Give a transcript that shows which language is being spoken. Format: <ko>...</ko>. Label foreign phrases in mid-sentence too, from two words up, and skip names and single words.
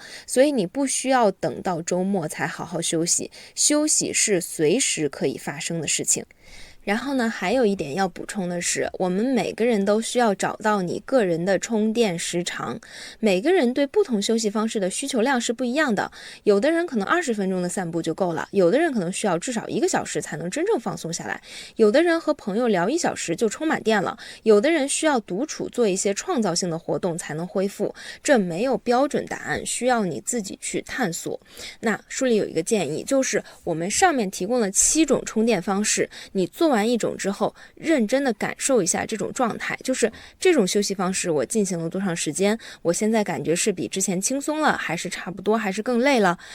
<zh>所以你不需要等到周末才好好休息，休息是隨時可以發生的事情。然後呢，還有一點要補充的是，我們每個人都需要找到你个人的充電時長。每個人對不同休息方式的需求量是不一樣的，有的人可能20分鐘的散步就夠了，有的人可能需要至少1個小時才能真正放鬆下來，有的人和朋友聊1小時就充滿電了，有的人需要獨處做一些創造性的活動才能恢復。這沒有標準答案，需要你自己去探索。那書裡有一個建議，就是我們上面提供了7種充電方式，你做完1種之後，認真的感受一下這種狀態，就是這種休息方式我進行了多長時間，我現在感覺是比之前輕鬆了，還是差不多，還是更累了。</zh>